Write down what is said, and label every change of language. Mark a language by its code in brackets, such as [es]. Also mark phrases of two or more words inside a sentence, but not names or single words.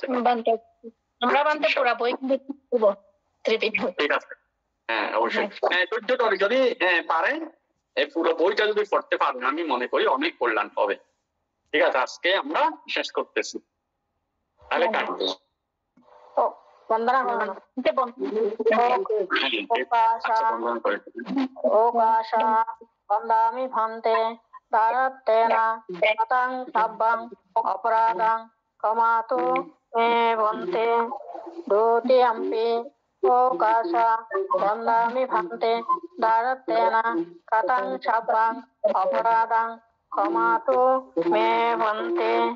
[bn] আমরা বানতে পুরো বই ঠিক আছে। হ্যাঁ অবশ্যই, যদি পারেন পুরো বইটা যদি পড়তে পারেন আমি মনে করি অনেক কল্যাণ হবে। ঠিক আছে, আজকে আমরা শেষ করতেছি, তাহলে কাটবো। [pi] বন্দামি ভান্তে দারাত্তেনা তাং সাব্বাং অপরাধাং কমাতো মে বন্তে দ্বিতীয়াম্পি ওকাশা বন্দামি ভান্তে দারাত্তেনা কাতাং সাব্বাং অপরাধাং কমাতো মে বন্তে